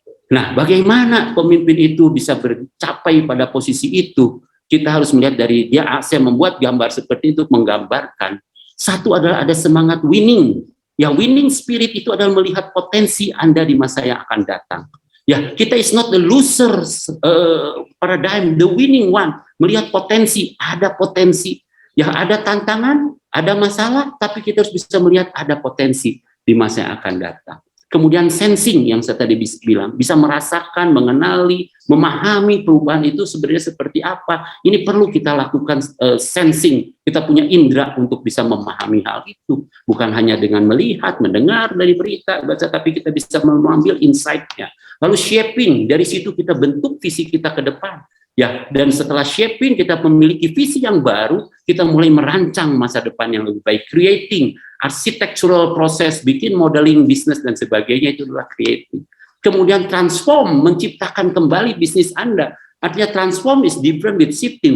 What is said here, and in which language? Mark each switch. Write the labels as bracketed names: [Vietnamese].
[Indonesian] Nah, bagaimana pemimpin itu bisa mencapai pada posisi itu? Kita harus melihat dari saya membuat gambar seperti itu, menggambarkan satu adalah ada semangat winning. Ya, winning spirit itu adalah melihat potensi Anda di masa yang akan datang. Ya, kita [English] is not the loser paradigm, the winning one. [Indonesian] Melihat potensi, ada potensi. Ya, ada tantangan, ada masalah, tapi kita harus bisa melihat ada potensi di masa yang akan datang. Kemudian sensing yang saya tadi bilang, bisa merasakan, mengenali, memahami perubahan itu sebenarnya seperti apa. Ini perlu kita lakukan sensing. Kita punya indera untuk bisa memahami hal itu. Bukan hanya dengan melihat, mendengar dari berita, baca, tapi kita bisa mengambil insight-nya. Lalu shaping, dari situ kita bentuk visi kita ke depan. Ya, dan setelah shaping kita memiliki visi yang baru, kita mulai merancang masa depan yang lebih baik, creating architectural proses, bikin modeling bisnis dan sebagainya, itu adalah creating. Kemudian transform, menciptakan kembali bisnis Anda. Artinya [English] transform is different with shifting.